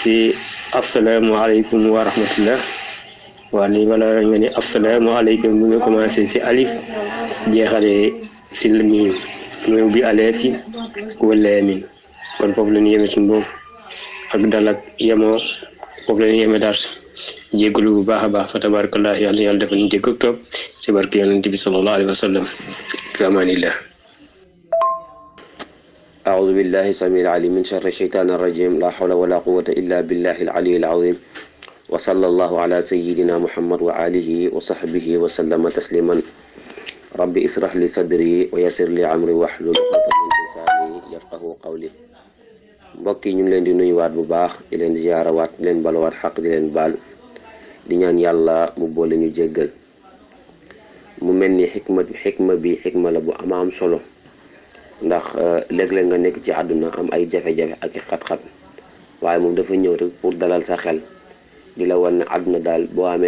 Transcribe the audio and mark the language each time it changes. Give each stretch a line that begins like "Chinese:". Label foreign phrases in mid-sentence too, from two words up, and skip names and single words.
Wolof: si
Arabic: السلام عليكم ورحمة الله
Wolof: waa ni wala nga ni asalaamaaleykum bu nga commencé si alif jeexale si miim ñëw bi aleef yi wala min kon foofu la ñu yeme suñu boobu ak dal ak yemoo foofu la ñu yeme daal jéggalu bu baax a baax fa tabarakallah yàlla defal ñu jégg ak topp ci barke yonent bi
Arabic: صلى الله عليه وسلم في أمان الله أعوذ بالله السميع العليم من شر الشيطان الرجيم لا حول ولا قوة إلا بالله العلي العظيم وصلى الله على سيدنا محمد وآله وصحبه وسلم تسليما ربي اسرح لي صدري ويسر لي أمري واحلل عقدة من لساني يفقهوا قولي
Wolof: mbokk yi ñu ngi leen di nuyuwaat bu baax di leen ziyaarawaat di leen balwaat xaq di leen baal di ñaan yàlla mu boole ñu jéggal mu mel ni xikma bi xikma la bu am solo ndax léeg-léeg nga nekk ci àdduna am ay jafe-jafe ak i xat-xat waaye moom dafa ñëw rek pour dalal sa xel di la wan ne àdduna daal boo amee